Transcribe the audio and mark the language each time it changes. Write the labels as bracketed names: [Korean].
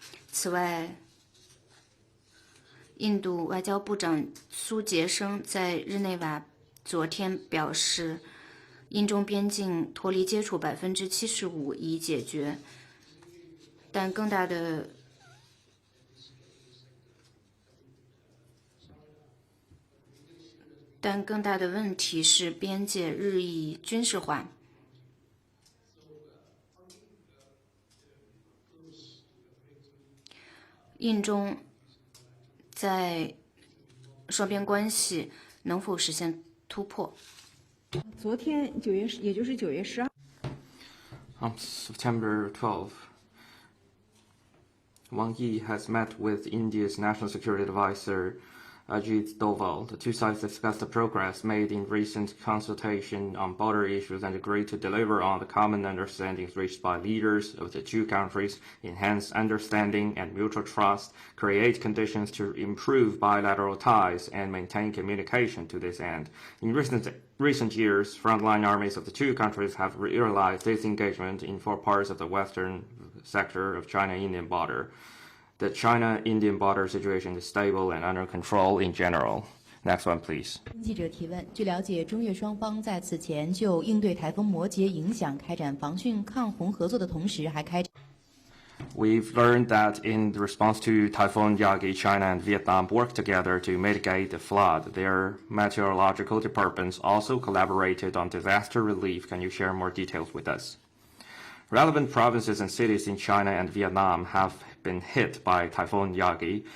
[Chinese] 此外，印度外交部长苏杰生在日内瓦昨天表示，印中边境脱离接触75%已解决，但更大的问题是边界日益军事化。印中在双边关系能否实现突破？昨天也就是9月12。 [English] On September 12th, Wang Yi has met with India's National Security Advisor Ajit Doval. The two sides discussed the progress made in recent consultation on border issues and agreed to deliver on the common understandings reached by leaders of the two countries, enhance understanding and mutual trust, create conditions to improve bilateral ties, and maintain communication to this end. In recent years, frontline armies of the two countries have realized this engagement in 4 parts of the western sector of China-Indian border. The China-Indian border situation is stable and under control in general. Next one, please. [Chinese] 记者提问：据了解，中越双方在此前就应对台风摩羯影响开展防汛抗洪合作的同时，还开展。 [English] We've learned that in response to Typhoon Yagi, China and Vietnam worked together to mitigate the flood. Their meteorological departments also collaborated on disaster relief. Can you share more details with us? Relevant provinces and cities in China and Vietnam have been hit by Typhoon Yagi.